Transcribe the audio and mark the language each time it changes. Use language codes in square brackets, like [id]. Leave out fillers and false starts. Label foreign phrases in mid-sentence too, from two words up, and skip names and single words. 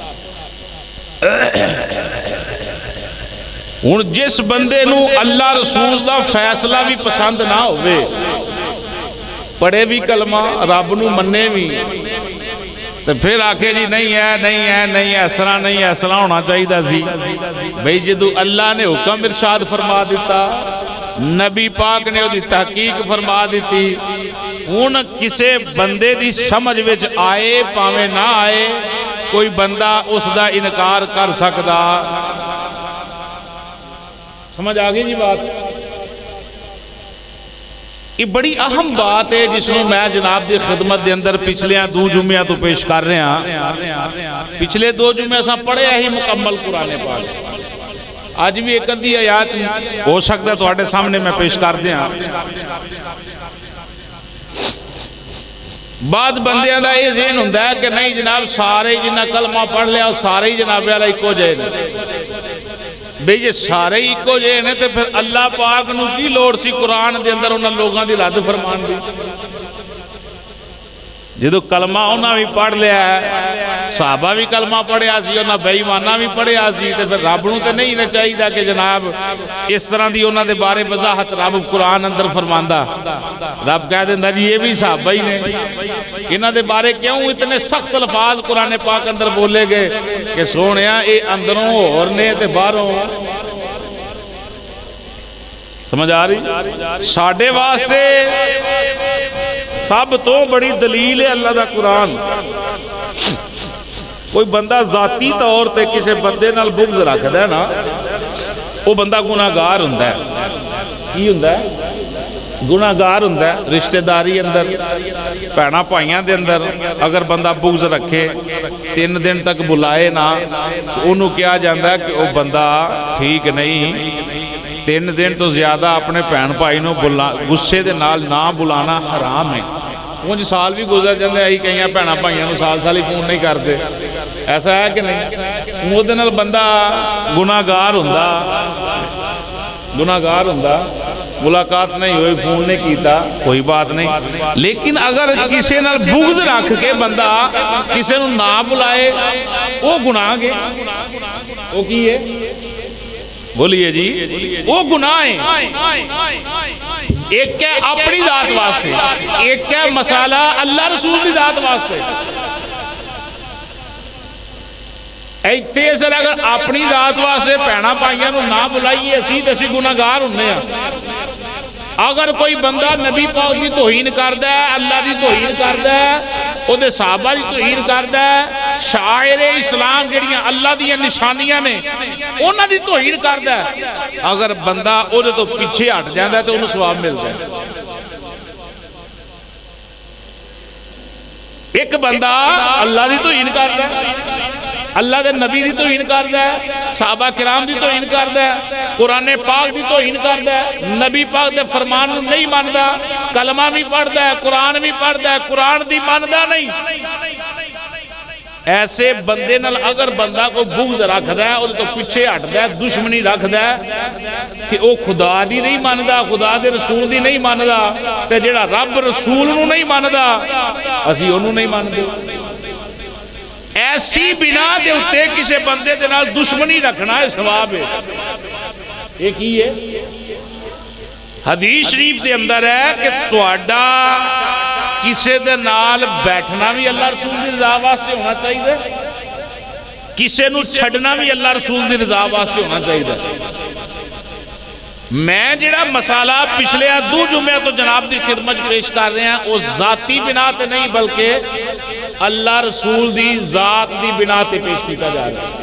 [pa] ہن جس بندے نو اللہ رسول دا فیصلہ بھی پسند نہ ہوئے، پڑھے بھی کلمہ رب نو منے بھی، تو پھر آکھے جی نہیں ہے نہیں ہے نہیں ایسا نہیں ایسا ہونا چاہیے دا سی۔ بھئی جدو اللہ نے حکم ارشاد فرما دیتا، نبی پاک نے دی تحقیق فرما دیتی، ہن کسے بندے دی سمجھ وچ آئے پاویں نہ آئے، کوئی بندہ اس دا انکار کر سکدا؟ سمجھ آگئی جی بات؟ [ur] یہ بڑی اہم بات ہے جس میں میں [pa] جناب دی خدمت دے اندر پچھلے دو جمعہ تو پیش کر رہے ہیں۔ پچھلے دو جمعہ ساں پڑھے ہی مکمل قرآن پاک، آج بھی ایک ادھی آیات ہو سکتا ہے تواڈے سامنے میں پیش کر دیا۔ بعد بندیاں دا یہ ذہن ہوندا ہے کہ نہیں جناب سارے جنہ کلمہ پڑھ لیا سارے ہی جناب والا ایکو جے نے، بھئی یہ سارے ہی ایکو جے نے تے پھر اللہ پاک نو کی لوڑ سی قرآن دے اندر انہاں لوگاں دی رد فرمان دی؟ جدو کلمہ انہاں بھی پڑھ لیا ہے، صحابہ بھی کلمہ پڑھیا سی، انہاں بے ایمانہ بھی پڑھیا سی، تے پھر رب نو تے نہیں نہ چاہیے کہ جناب اس طرح دی انہاں دے بارے وضاحت رب قرآن اندر فرماندا؟ رب کہہ دیندا جی یہ بھی صحابہ ہی نے، انہاں دے بارے کیوں اتنے سخت الفاظ قرآن پاک اندر بولے گئے کہ سونیا اے اندروں اور نے تے باہروں؟ سمجھ آ رہی؟ ساڈے واسطے سب تو بڑی دلیل ہے اللہ دا قرآن۔ کوئی بندہ ذاتی طور تے کسی بندے نال بغض رکھدا ہے نا، وہ بندہ گناہگار ہوندا ہے۔ کی ہوندا ہے؟ گناہگار ہوندا ہے۔ رشتہ داری اندر بھیڑاں بھائیاں دے اندر اگر بندہ بغض رکھے 3 دن تک بلائے نہ، انہوں کیا جاندا ہے کہ وہ بندہ ٹھیک نہیں۔ 3 دن تو زیادہ اپنے بھین بھائی نو غصے دے نال نہ بلانا حرام ہے۔ مجھے سال بھی گزر جاندے آئی کئی بھیڑاں بھائیاں نو سال ہی فون نہیں کرتے، ایسا ہے کہ نہیں؟ وہ دے نال بندہ گناہگار ہوندا، ملاقات نہیں ہوئی، فون نہیں کیتا، کوئی بات نہیں۔ لیکن اگر کسی نال بغض رکھ کے بندہ کسی نو نہ بلائے، وہ گناہ گے۔ وہ کی ہے؟ بولیے جی، وہ گناہ ہے۔ ایک ہے اپنی ذات واسطے، ایک ہے مسئلہ اللہ رسول کی ذات واسطے۔ ایتھے سر اگر اپنی ذات واسطے بھیڑاں بھائیاں نو نہ بلائیے اسی گناہگار ہونے ہیں۔ اگر کوئی بندہ نبی پاک دی توہین کردا ہے، اللہ دی توہین کردا ہے، او دے صحابہ دی توہین کردا ہے، شاعر اسلام جڑیاں اللہ دی نشانیاں نے انہاں دی توہین کردا ہے، اگر بندہ او دے تو پیچھے ہٹ جاندا ہے تو انہوں ثواب ملتا ہے۔ ایک بندہ اللہ دی توہین کردا ہے، اللہ دے نبی دی توہین کردا ہے، صحابہ کرام دی توہین کردا ہے، قرآن پاک دی توہین کردا ہے، نبی پاک دے فرمان نہیں ماندا، کلمہ بھی پڑھدا ہے، قرآن بھی پڑھدا ہے، قرآن دی ماندا نہیں۔ ایسے بندے نال اگر بندہ کو بغض رکھدا ہے، تو پیچھے ہٹدا ہے، دشمنی رکھدا ہے کہ او خدا دی نہیں ماندا، خدا دے رسول دی نہیں ماندا، تے جڑا رب رسول نو نہیں ماندا اسی اونوں نہیں ماندے۔ ایسی بنا دے اتے کسے بندے دے نال دشمنی رکھنا ہے ثواب ہے۔ ایک ہی ہے حدیث شریف دے اندر ہے کہ تواڈا کسے دے نال بیٹھنا بھی اللہ رسول دی رضا واسطے ہونا چاہیے، کسے نو چھڑنا بھی اللہ رسول دی رضا واسطے ہونا چاہیے۔ میں جڑا مسئلہ پچھلے 2 جمعہ تو جناب دی خدمت پیش کر رہے ہیں وہ ذاتی بنا تے نہیں بلکہ اللہ رسول دی ذات دی بنا تے پیش کیتا جا رہا ہے۔